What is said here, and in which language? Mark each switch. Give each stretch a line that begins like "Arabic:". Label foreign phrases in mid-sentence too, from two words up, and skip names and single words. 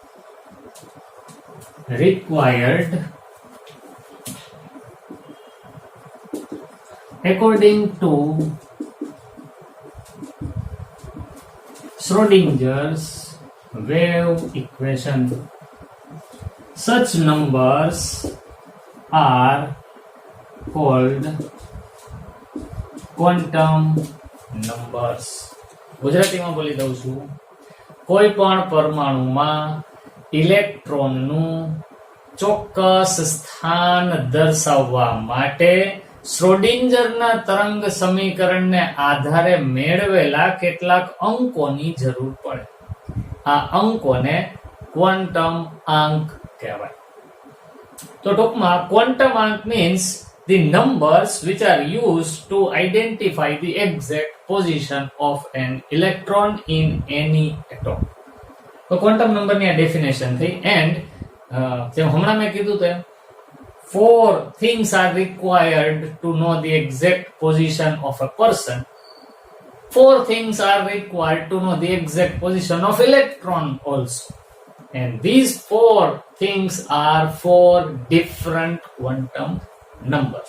English: required according to Schrodinger's wave equation. Such numbers are called quantum numbers.
Gujarati: ગુજરાતીમાં બોલી દઉં છું. કોઈ પણ પરમાણુમાં ઇલેક્ટ્રોનનું ચોક્કસ સ્થાન દર્શાવવા માટે શ્રોડિંજરના તરંગ સમીકરણને આધારે મેળવેલા કેટલાક અંકોની જરૂર પડે. આ અંકોને ક્વોન્ટમ આંક કહેવાય. તો ટૂંકમાં ક્વોન્ટમ આંક
English: મીન્સ the numbers which are used to identify the exact position of an electron in any atom.
Gujarati: તો ક્વોન્ટમ નંબરની આ ડેફિનેશન થઈ. એન્ડ જેમ હમણાં મેં કીધું તેમ
English: 4 things are required to know the exact position of a person. 4 things are required to know the exact position of electron also. And these 4 things are 4 different quantum numbers.